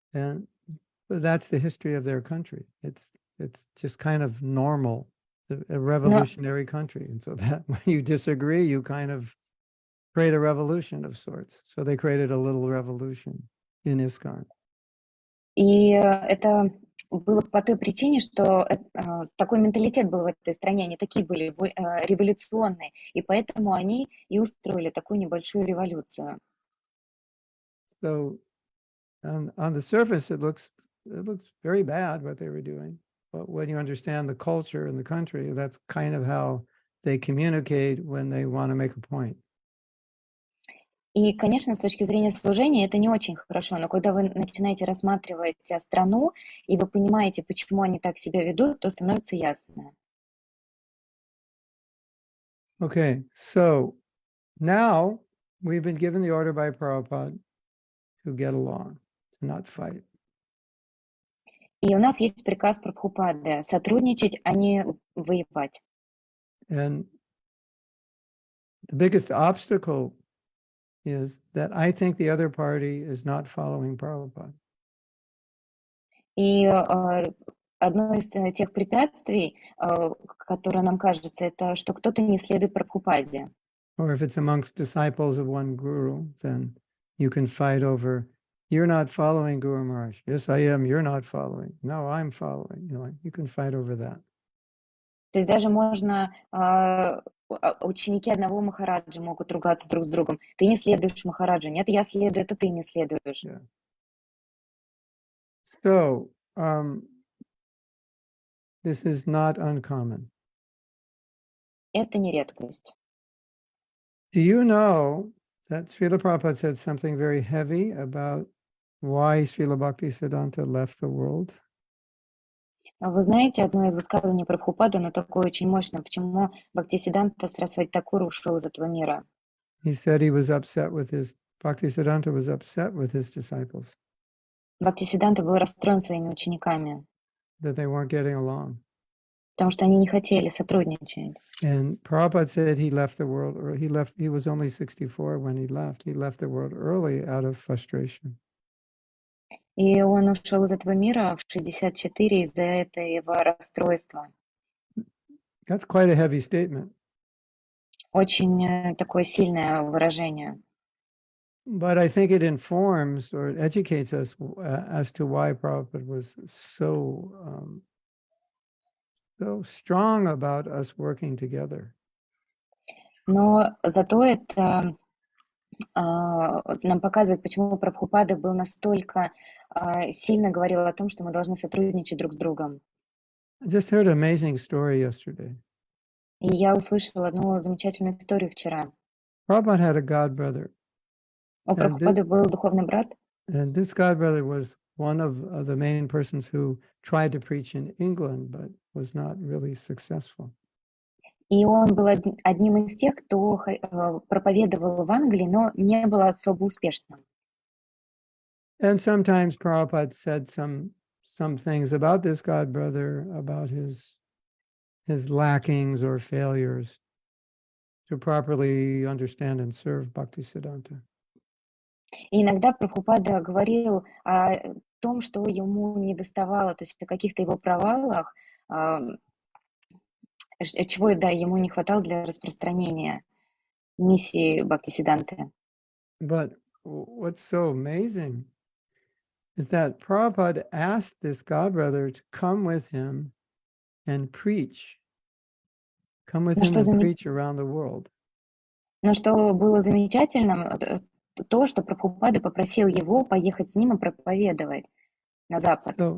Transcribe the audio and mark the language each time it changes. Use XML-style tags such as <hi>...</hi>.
<en>and that's the history of their country. It's just kind of normal, a</en> <ru>Но</ru> <en>revolutionary country, and so that when you disagree, you kind of create a revolution of sorts. So they created a little revolution in ISKCON.</en> <ru>это было по той причине, что такой менталитет был в этой стране, они такие были революционные, и поэтому они и устроили такую небольшую революцию.</ru> <en>So on the surface, it looks very bad what they were doing, but when you understand the culture in the country, that's kind of how they communicate when they want to make a point.</en> <ru>И, конечно, с точки зрения служения это не очень хорошо, но когда вы начинаете рассматривать страну, и вы понимаете, почему они так себя ведут, то становится ясно.</ru> <en>Okay, so now we've been given the order by Prabhupada to get along, to not fight.</en> <ru>И у нас есть приказ Прабхупады сотрудничать, а не воевать.</ru> <en>And the biggest obstacle is that I think the other party is not following Prabhupada.</en> <ru>И одно из тех препятствий, которое нам кажется, это что кто-то не следует Прабхупаде.</ru> <en>Or if it's amongst disciples of one guru, then you can fight over, you're not following Guru Maharaj. Yes, I am. You're not following. No, I'm following. You can fight over that.</en> <ru>То есть даже можно, ученики одного Махараджа могут ругаться друг с другом. Ты не следуешь Махараджу. Нет, я следую, это ты не следуешь.</ru> <en>Yeah. So, this is not uncommon.</en> <ru>Это не редкость.</ru> <en>Do you know that Srila Prabhupada said something very heavy about why Srila Bhaktisiddhanta left the world?</en> <ru>Вы знаете, одно из высказываний Прабхупады, оно такое очень мощное, почему Бхактисиддханта Сарасвати Такур ушел из этого мира.</ru> <en>He said he was upset with Bhaktisiddhanta was upset with his disciples,</en> <ru>Бхактисиддханта был расстроен своими учениками,</ru> <en>that they weren't getting along.</en> <ru>потому что они не хотели сотрудничать.</ru> <en>And Prabhupada said he left the world, or he was only 64 when he left. He left the world early out of frustration.</en> <ru>И он ушел из этого мира в 64 из-за этого расстройства.</ru> <en>That's quite a heavy statement.</en> <ru>Очень такое сильное выражение.</ru> <en>But I think it informs or it educates us as to why Prabhupada was so strong about us working together.</en> <ru>Но зато это нам показывает, почему Прабхупада был настолько сильно говорил о том, что мы должны сотрудничать друг с другом.</ru> <en>I just heard an amazing story yesterday.</en> <ru>И я услышала одну замечательную историю вчера.</ru> <en>Prabhupada had a god brother,</en> <ru>У Прабхупады был духовный брат,</ru> <en>and this god brother was one of the main persons who tried to preach in England, but was not really successful.</en> <ru>и он был одним из тех, кто проповедовал в Англии, но не был особо успешным.</ru> <en>And sometimes Prabhupada said some things about this god brother, about his lackings or failures to properly understand and serve Bhaktisiddhanta.</en> <ru>И иногда Прабхупада говорил о том, что ему недоставало, то есть о каких-то его провалах, чего, да, ему не хватало для распространения миссии Бхактисиддханты.</ru> <en>But what's so amazing is that Prabhupada asked this godbrother to come with him and preach. Come with</en> <ru>Но</ru> <en>him</en> <ru>что</ru> <en>and preach around the world.</en> <ru>Но что было замечательным, то, что Прабхупада попросил его поехать с ним и проповедовать на Запад.</ru>